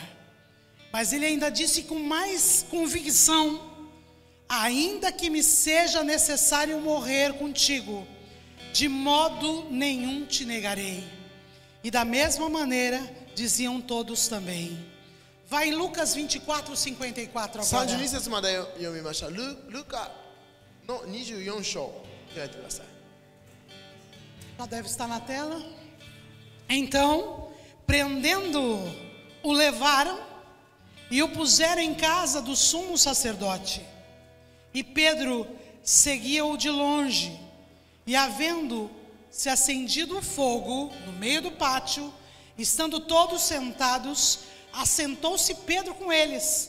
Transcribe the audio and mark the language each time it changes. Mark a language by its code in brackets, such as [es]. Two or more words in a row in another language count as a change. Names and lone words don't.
[pt] Mas ele ainda disse com mais convicção: ainda que me seja necessário morrer contigo, de modo nenhum te negarei. E da mesma maneira diziam todos também. Vai em Lucas 24, 54 agora. [ja] 32 節まで読みました。ルカの24章開いてください。 [pt] Já deve estar na tela. Então, prendendo-o, o levaram e o puseram em casa do sumo sacerdote. E Pedro seguia-o de longe. E havendo-se acendido o fogo no meio do pátio, estando todos sentados, assentou-se Pedro com eles.